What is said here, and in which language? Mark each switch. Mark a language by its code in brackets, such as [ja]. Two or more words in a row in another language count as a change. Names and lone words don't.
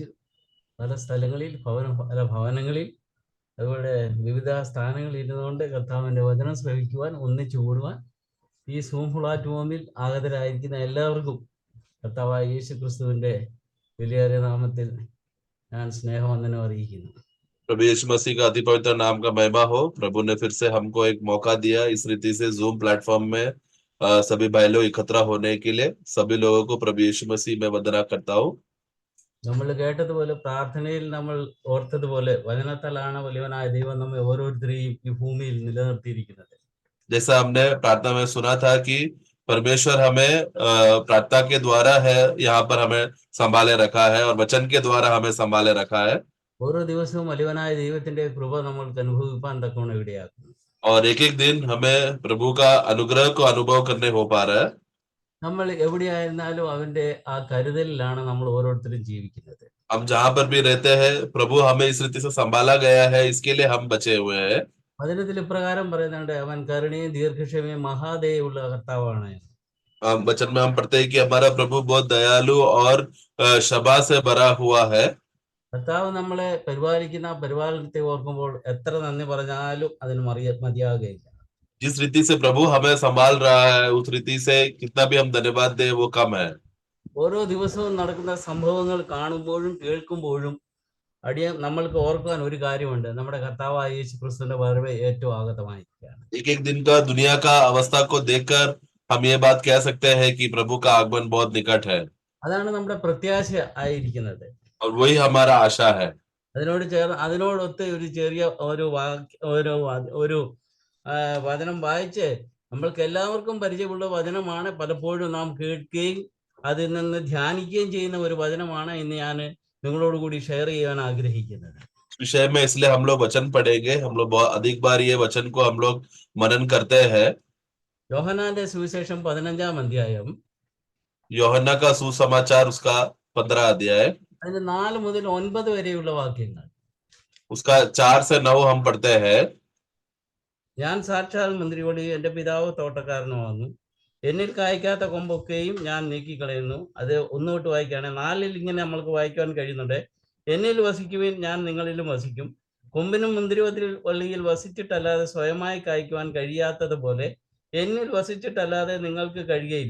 [ml] പല സ്ഥലങ്ങളിൽ പല ഭവനങ്ങളിൽ അതുപോലെ വിവിധ സ്ഥാനങ്ങളിൽ ഇരുന്നുകൊണ്ട് കർത്താവിൻ്റെ വചനം ശ്രവിക്കുവാൻ ഒന്നിച്ചു കൂടുവാൻ ഈ സൂം പ്ലാറ്റ്ഫോമിൽ ആഗതരായിരിക്കുന്ന എല്ലാവർക്കും കർത്താവായ യേശു ക്രിസ്തുവിൻ്റെ വിലയേറിയ നാമത്തിൽ ഞാൻ സ്നേഹവന്ദനം അറിയിക്കുന്നു. [hi] प्रभु यीशु मसीह का अति पवित्र नाम का महिमा हो। प्रभु ने फिर से हमको एक मौका दिया इस रीति से जूम प्लेटफॉर्म में सभी भाई लोग इकट्ठा होने के लिए। सभी लोगों को प्रभु यीशु मसीह में वंदना करता हूँ। [ml] നമ്മൾ കേട്ടതുപോലെ പ്രാർത്ഥനയിൽ നമ്മൾ ഓർത്തതുപോലെ വചനത്താലാണ് വലിയവനായ ദൈവം നമ്മെ ഓരോരുത്തരെയും ഈ ഭൂമിയിൽ നിലനിർത്തിയിരിക്കുന്നത്. [hi] जैसा हमने प्रार्थना में सुना था कि परमेश्वर हमें प्रार्थना के द्वारा है यहाँ पर हमें संभाले रखा है और वचन के द्वारा हमें संभाले रखा है। [ml] ഓരോ ദിവസവും വലിയവനായ ദൈവത്തിന്റെ കൃപ നമ്മൾക്ക് അനുഭവിപ്പാൻ തക്കവണ്ണം ഇടയാക്കുന്നു. [hi] और एक एक दिन हमें प्रभु का अनुग्रह को अनुभव करने हो पा रहा है। [ml] നമ്മൾ എവിടെയായിരുന്നാലും അവന്റെ ആ കരുതലിലാണ് നമ്മൾ ഓരോരുത്തരും ജീവിക്കുന്നത്. [hi] हम जहां पर भी रहते हैं प्रभु हमें इस रीति से संभाला गया है, इसके लिए हम बचे हुए हैं। [ml] വചനത്തിൽ ഇപ്രകാരം പറയുന്നുണ്ട്, അവൻ കരുണയും ദീർഘക്ഷമയും മഹാദയുള്ള കർത്താവാണ്. [hi] वचन में हम पढ़ते हैं कि हमारा प्रभु बहुत दयालु और क्षमा से भरा हुआ है। [ml] കർത്താവ് നമ്മളെ പരിപാലിക്കുന്ന പരിപാലനത്തെ ഓർക്കുമ്പോൾ എത്ര നന്ദി പറഞ്ഞാലും അതിന് മതിയാകുകയില്ല. [hi] जिस रीति से प्रभु हमें संभाल रहा है उस रीति से कितना भी हम धन्यवाद दें वो कम है। [ml] ഓരോ ദിവസവും നടക്കുന്ന സംഭവങ്ങൾ കാണുമ്പോഴും കേൾക്കുമ്പോഴും നമ്മൾക്ക് ഓർക്കുവാൻ ഒരു കാര്യമുണ്ട്, നമ്മുടെ കർത്താവായ യേശു ക്രിസ്തുവിന്റെ വരവ് ഏറ്റവും ആഗതമായിരിക്കുകയാണ്. [hi] एक एक दिन का दुनिया का अवस्था को देखकर हम ये बात कह सकते हैं कि प्रभु का आगमन बहुत निकट है। [ml] അതാണ് നമ്മുടെ പ്രത്യാശ ആയിരിക്കുന്നത്. [hi] और वही हमारा आशा है। [ml] അതിനോടൊത്ത് ഒരു ചെറിയ ഒരു വചനം വായിച്ച് നമ്മൾക്ക് എല്ലാവർക്കും പരിചയമുള്ള വചനമാണ്, പലപ്പോഴും നാം കേൾക്കുകയും അതിൽ നിന്ന് ധ്യാനിക്കുകയും ചെയ്യുന്ന ഒരു വചനമാണ് ഇന്ന് ഞാൻ നിങ്ങളോട് കൂടി ഷെയർ ചെയ്യാൻ ആഗ്രഹിക്കുന്നത്. [hi] विषय में इसलिए हम लोग वचन पढ़ेंगे। हम लोग बहुत अधिक बार ये वचन को हम लोग मनन करते हैं। [ml] യോഹന്നാന്റെ സുവിശേഷം 15-ാം അധ്യായം, [hi] യോഹന്ന का सुसमाचार उसका 15 अध्याय, [ml] അതിന്റെ 4 മുതൽ 9 വരെയുള്ള വാക്യങ്ങൾ. [hi] उसका 4 से 9 हम पढ़ते हैं। [ml] ഞാൻ സാക്ഷാൽ മന്ത്രിയോടെയും എൻ്റെ പിതാവ് തോട്ടക്കാരനുമാകുന്നു. എന്നിൽ കായ്ക്കാത്ത കൊമ്പൊക്കെയും ഞാൻ നീക്കിക്കളയുന്നു. അത് ഒന്നുതൊട്ട് വായിക്കുകയാണ്. 4 ഇങ്ങനെ നമ്മൾക്ക് വായിക്കുവാൻ കഴിയുന്നുണ്ട്. എന്നിൽ വസിക്കുവിൻ, ഞാൻ നിങ്ങളിലും വസിക്കും. കൊമ്പിനും മുന്തിരിവള്ളിയിൽ വസിച്ചിട്ടല്ലാതെ സ്വയമായി കായ്ക്കുവാൻ കഴിയാത്തതുപോലെ എന്നിൽ വസിച്ചിട്ടല്ലാതെ നിങ്ങൾക്ക് കഴിയുകയില്ല.